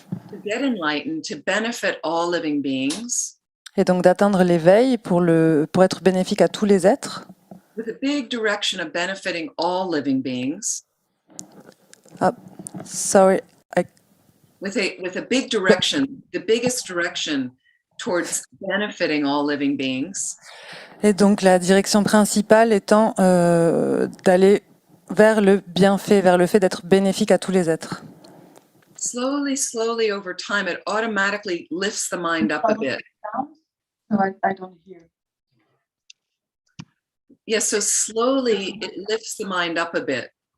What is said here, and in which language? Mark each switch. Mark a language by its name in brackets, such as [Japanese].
[English] To get enlightened, to benefit all living beings. [French] Et donc d'atteindre l'éveil pour être bénéfique à tous les êtres. [English] With a big direction of benefiting all living beings. Sorry. With a big direction, the biggest direction towards benefiting all living beings. [French] Et donc la direction principale étant d'aller vers le bienfait, vers le fait d'être bénéfique à tous les êtres. [English] Slowly, slowly over time, it automatically lifts the mind up a bit. No, I don't hear. Yes, so slowly it lifts the mind up a bit.